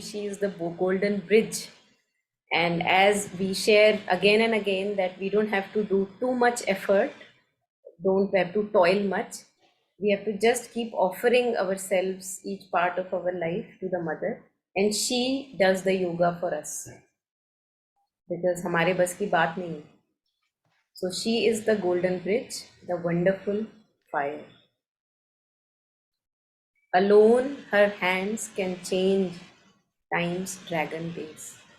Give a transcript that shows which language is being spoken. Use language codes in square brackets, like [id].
[en] She is the golden bridge. And as we share again and again that we don't have to do too much effort, don't have to toil much. We have to just keep offering ourselves, each part of our life, to the mother, and she does the yoga for us. [hi] because हमारे बस की बात नहीं है. [en] So she is the golden bridge, the wonderful fire. Alone her hands can change time's dragon base.